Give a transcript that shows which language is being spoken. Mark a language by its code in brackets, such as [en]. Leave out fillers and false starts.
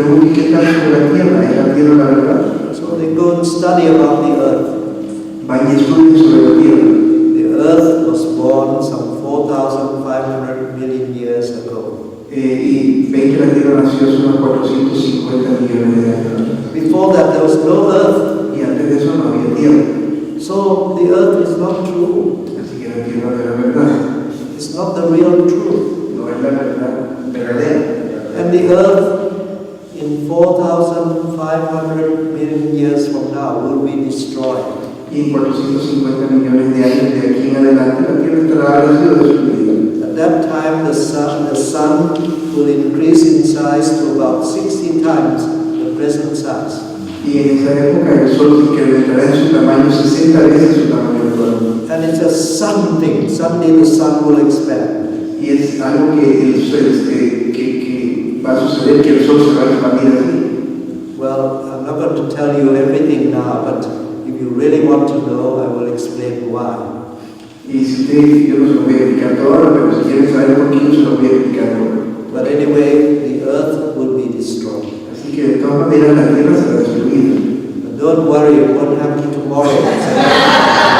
[es] investigar sobre la Tierra, ¿es la Tierra la verdad? [en] So they go and study about the earth. [es] Van y estudian sobre la Tierra. [en] The earth was born some 4,500 million years ago. [es] Y ven que la Tierra nació hace unos 450 millones de años. [en] Before that, there was no earth. [es] Y antes de eso no había Tierra. [en] So the earth is not true. [es] Así que la Tierra no era verdad. [en] It's not the real truth. [es] No es la verdad verdadera. [en] And the earth in 4,500 million years from now will be destroyed. [es] Y en 450 millones de años de aquí en adelante la Tierra estará habrá sido destruida. [en] At that time, the sun will increase in size to about 60 times the present size. [es] Y en esa época el Sol incrementará en su tamaño 60 veces su tamaño actual. [en] And it's a sun thing. Suddenly the sun will expand. [es] Y es algo que el Sol que va a suceder, que el Sol se va a expandir así. [en] Well, I'm not going to tell you everything now, but if you really want to know, I will explain why. [es] Y si usted, yo no se lo voy a explicar todo ahora, pero si quieren saber por qué, yo se lo voy a explicar ahora. [en] But anyway, the earth will be destroyed. [es] Así que de todas maneras la Tierra será destruida. [en] But don't worry, it won't happen tomorrow.